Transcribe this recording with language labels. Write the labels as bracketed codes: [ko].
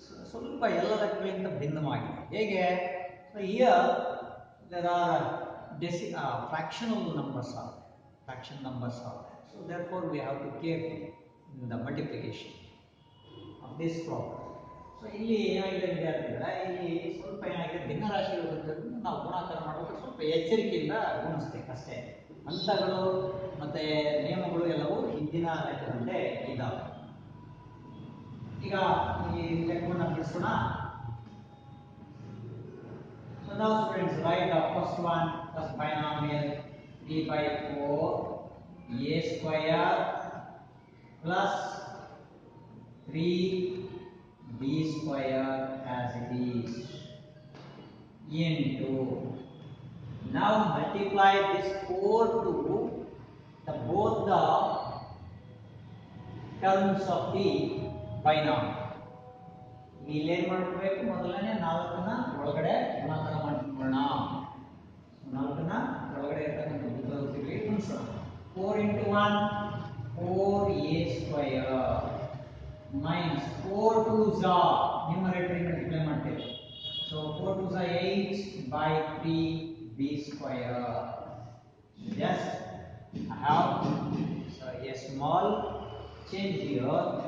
[kn] ಸ್ವಲ್ಪ ಎಲ್ಲದಕ್ಕಿಂತ ಭಿನ್ನವಾಗಿದೆ. ಹೇಗೆ? [en] So here there are fractional numbers are there. Fraction numbers are there. So therefore we have to careful in the multiplication of this problem. [kn] So ಇಲ್ಲಿ ಏನಾಗಿದೆ ವಿದ್ಯಾರ್ಥಿಗಳೇ, ಇಲ್ಲಿ ಸ್ವಲ್ಪ ಏನಾಗಿದೆ ಭಿನ್ನರಾಶಿಗಳು ಬಂದಿರೋದ್ರಿಂದ ನಾವು ಗುಣಾಕಾರ ಮಾಡುವಾಗ ಸ್ವಲ್ಪ ಎಚ್ಚರಿಕೆಯಿಂದ ಗುಣಿಸ್ಬೇಕು ಅಷ್ಟೇ. ಹಂತಗಳು ಮತ್ತೆ ನಿಯಮಗಳು ಎಲ್ಲವೂ ಹಿಂದಿನ ಲೆಕ್ಕದಂತೆ ಇದ್ದಾವೆ. ಈಗ ಈ ಲೆಕ್ಕವನ್ನು ಬಿಡಿಸೋಣ. [en] So now students write the first one, first binomial 3 by 4 a square plus 3b square as it is into, now multiply this 4 to both the terms of the binomial. [kn] ಇಲ್ಲಿ ಏನು ಮಾಡಬೇಕು? ಮೊದಲನೇ 4ನ್ನ ಒಳಗಡೆ ಗುಣಾಕಾರ ಮಾಡ್ಕೊಳ್ಳೋಣ. 4ನ್ನ ಒಳಗಡೆ ಇರತಕ್ಕಂಥ ಉತ್ತರದಲ್ಲಿ ಗುಣಿಸೋಣ. [en] 4 into 1 4a square minus 4 2s numerator multiply ಮಾಡ್ತೇವೆ. So 4 2s 8 by 3b square. Just I have a small change here.